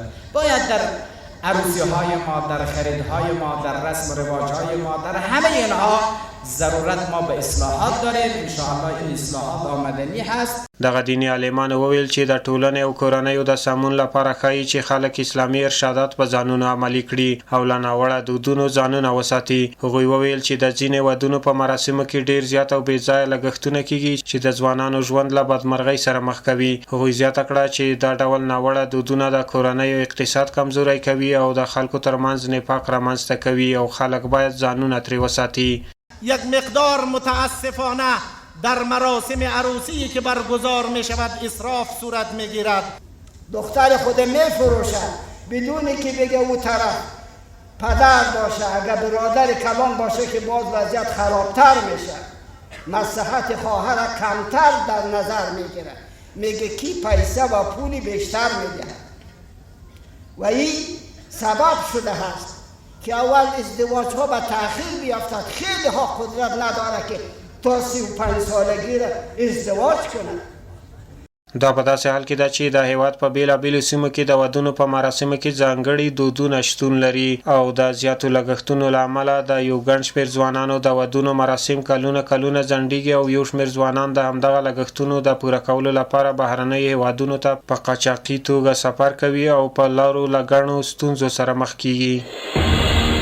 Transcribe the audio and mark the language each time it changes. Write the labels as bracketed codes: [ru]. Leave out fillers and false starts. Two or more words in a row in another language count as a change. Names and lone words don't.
[fa] باید در عروسی های ما، در خریدهای ما، در رسم و رواج های ما، در همه اینها ضرورت ما به اصلاحات داریم. انشاءالله این اصلاحات آمدنی هست. [ps] دغه دیني عالمانو وویل چې د ټولنې او کورنیو د سمون لپاره ښایي چې خلک اسلامي ارشادات په ځانونو عملي کړي او له ناوړه دودونو ځانونه وساتي. هغوی وویل چې د ځینې ودونو په مراسمو کې ډیر زیات او بېځایه لګښتونه کیږي چې د ځوانانو ژوند له بدمرغۍ سره مخ کوي. هغوی زیاته کړه چې دا ډول ناوړه دودونه د کورنیو اقتصاد کمزوری کوي او د خلکو ترمنځ نفاق رامنځته کوي او خلک باید ځانونه ترې وساتي. [fa] یک مقدار متاسفانه در مراسم عروسی که برگزار می شود اسراف صورت می گیرد. دختر خود می فروشد بدون که بگه او طرف پدر باشه، اگر برادر کلان باشه که باز وضعیت خرابتر میشه. مصلحت خواهر کمتر در نظر میگیره، میگه کی پیسه و پولی بیشتر میده و این سبب شده هست که اول ازدواج ها به تأخیر بیافتد. خیلی ها قدرت نداره که تا 35 سالگی را ازدواج کنه. [ps] دا په داسې حال کې ده چې د هیواد په بیلابیلو سیمو کې د ودونو په مراسمو کې ځانګړي دودونه شتون لري او د زیاتو لګښتونو له امله د یو ګڼ شمېر ځوانانو د ودونو مراسم کلونه ځنډیږي او یو شمېر ځوانان د همدغه لګښتونو د پوره کولو لپاره بهرنیو هیوادونو ته په قاچاقي توګه سفر کوي او په لارو له ګڼو ستونزو سره مخ کیږي.